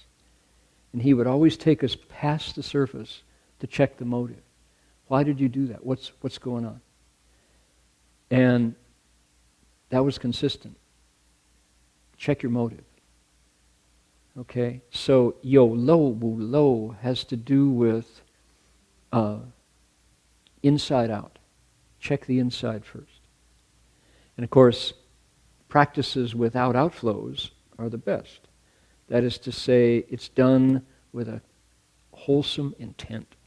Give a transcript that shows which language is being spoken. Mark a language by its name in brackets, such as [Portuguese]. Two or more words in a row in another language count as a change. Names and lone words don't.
[English] And he would always take us past the surface to check the motive. Why did you do that? What's going on? And that was consistent. Check your motive. Okay? So, [Chinese] yo lo wu lo [English] has to do with inside out. Check the inside first. And of course, practices without outflows are the best. That is to say, it's done with a wholesome intent.